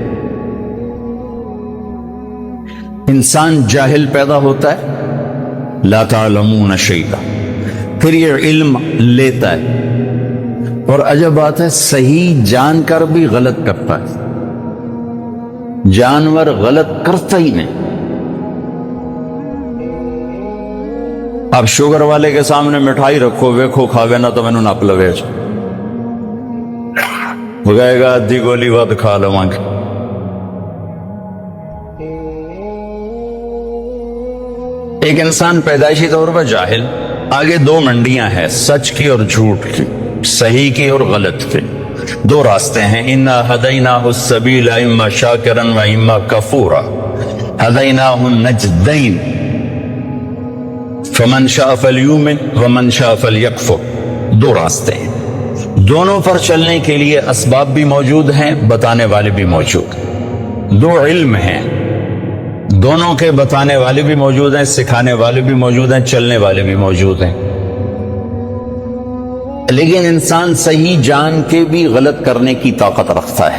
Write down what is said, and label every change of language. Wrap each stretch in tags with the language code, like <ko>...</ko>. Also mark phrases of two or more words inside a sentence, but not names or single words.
<ur>انسان جاہل پیدا ہوتا ہے،</ur> <ar>لا تعلمون شیئا،</ar> <ur>پھر یہ علم لیتا ہے، اور عجب بات ہے صحیح جان کر بھی غلط کرتا ہے. جانور غلط کرتا ہی نہیں. اب شوگر والے کے سامنے مٹھائی رکھو،</ur> <pa>ویکھو کھاوے نہ تو مینوں نپ لوے،</pa> <ur>وہ کہے گا</ur> <pa>ادھی گولی ود کھا لواں گے.</pa> <ur>ایک انسان پیدائشی طور پر جاہل، آگے دو منڈیاں ہیں، سچ کی اور جھوٹ کی، صحیح کی اور غلط کی. دو راستے ہیں.</ur> <ar>انا ہدیناہ السبیل اما شاکرا و اما کفورا ہدیناہ النجدین فمن شاء فلیؤمن ومن شاء فلیکفر.</ar> <ur>دو راستے ہیں، دونوں پر چلنے کے لیے اسباب بھی موجود ہیں، بتانے والے بھی موجود ہیں. دو علم ہیں، دونوں کے بتانے والے بھی موجود ہیں، سکھانے والے بھی موجود ہیں، چلنے والے بھی موجود ہیں. لیکن انسان صحیح جان کے بھی غلط کرنے کی طاقت رکھتا ہے.</ur>